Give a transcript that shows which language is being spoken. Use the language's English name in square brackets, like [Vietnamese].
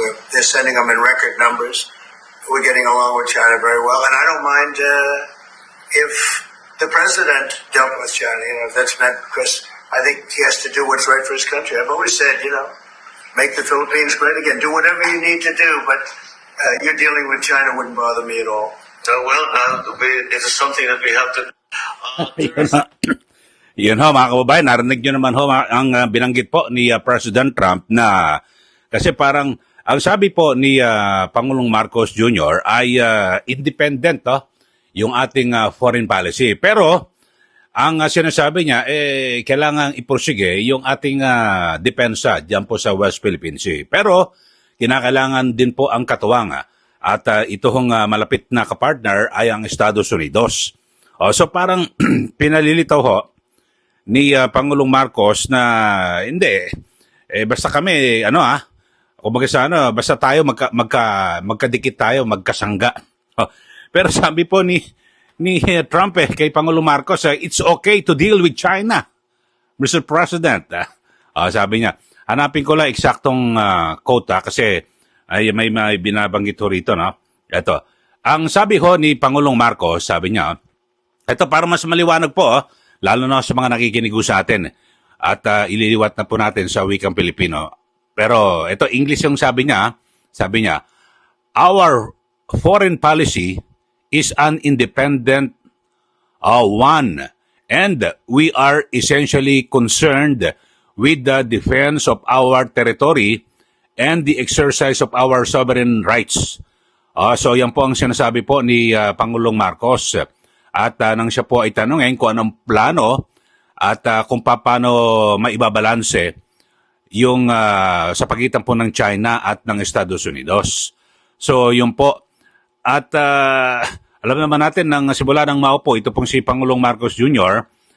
[English] They're sending them in record numbers. We're getting along with China very well, and I don't mind if the president dealt with China. If that's meant, because I think he has to do what's right for his country. I've always said, make the Philippines great again. Do whatever you need to do, but you're dealing with China wouldn't bother me at all. It is something that we have to. [Filipino] Yun ho mga kababayan, narinig nyo naman ho ang binanggit po ni President Trump na kasi parang ang sabi po ni Pangulong Marcos Jr. ay independent yung ating foreign policy. Pero ang sinasabi niya kailangan ipursige yung ating depensa diyan po sa West Philippine Sea. Pero kinakailangan din po ang katuwang at ito hong malapit na kapartner ay ang Estados Unidos. So parang pinalilitaw ho ni Pangulong Marcos na hindi basta kami kumbaga sa basta tayo magkadikit tayo, magkasangga. Pero sabi po ni Trump kay Pangulong Marcos, it's okay to deal with China, Mr. President. Sabi niya, hanapin ko lang eksaktong quote kasi ay may binabanggit ho rito, no? Ito. Ang sabi ho ni Pangulong Marcos, sabi niya, ito para mas maliwanag po, lalo na sa mga nakikinig sa atin. At ililiwat na po natin sa wikang Pilipino. [English] Pero ito, English yung sabi niya, our foreign policy is an independent one, and we are essentially concerned with the defense of our territory and the exercise of our sovereign rights. [Filipino] So yan po ang sinasabi po ni Pangulong Marcos. At nang siya po ay tanungin kung anong plano at kung paano maibabalanse yung sa pagitan po ng China at ng Estados Unidos. So yun po. At alam naman natin nang simula ng maupo, ito pong si Pangulong Marcos Jr.